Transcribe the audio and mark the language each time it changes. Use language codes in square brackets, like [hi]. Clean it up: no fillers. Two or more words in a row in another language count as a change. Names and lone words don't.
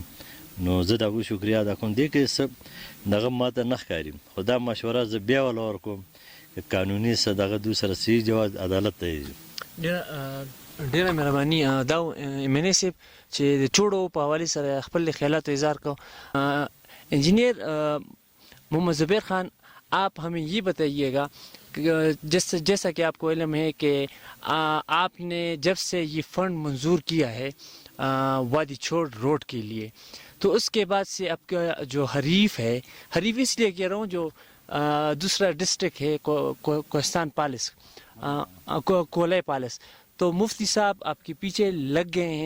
[ps] نو زه د هغوی شکریه ادا کوم. دې کې څه دغه ما ته نه ښکاري، خو دا مشوره زه بیا وله ورکوم که قانوني څه دغه دوی سره صحیح جواز عدالت ته یې ډیره مهرباني. دا ایمنې صاحب چې د چوړو په حوالې سره خپل خیالات اظهار کو. [ur] انجینئر محمد زبیر خان، آپ ہمیں یہ بتائیے گا جیسا کہ آپ کو علم ہے کہ آپ نے جب سے یہ فنڈ منظور کیا ہے وادی چھوڑ روڈ کے لیے، تو اس کے بعد سے آپ کا جو حریف ہے، حریف اس لیے کہہ رہا ہوں جو دوسرا ڈسٹرکٹ ہے کوہستان پالس، کولائی پالس، تو مفتی صاحب آپ کے پیچھے لگ گئے ہیں.